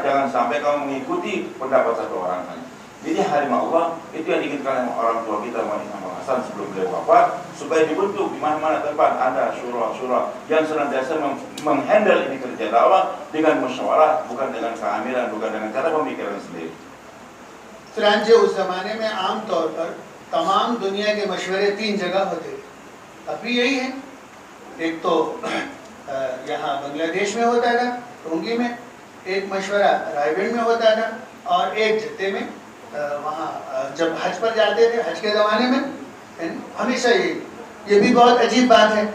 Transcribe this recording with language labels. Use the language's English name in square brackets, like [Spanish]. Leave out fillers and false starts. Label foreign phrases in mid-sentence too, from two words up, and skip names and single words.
[Indonesian] Jangan sampai kamu mengikuti pendapat satu orang saja. Jadi harim Allah itu yang diinginkan orang tua kita, Imam Hasan sebelum beliau wafat, supaya dibentuk di mana-mana tempat ada syura-syura yang senantiasa menghandle ini kerja dakwah dengan musyawarah, bukan dengan keamiran, bukan dengan cara pemikiran sendiri. [Urdu] چنانچہ اس زمانے میں عام طور پر تمام دنیا کے مشورے 3 جگہ ہوتے تھے، اب بھی یہی ہے. ایک تو یہاں بنگلہ دیش میں ہوتا تھا، ٹونگی میں، ایک مشورہ رائے گڑھ میں ہوتا تھا، اور ایک جتے میں وہاں جب حج پر جاتے تھے، حج کے زمانے میں ہمیشہ یہ بھی بہت عجیب بات ہے.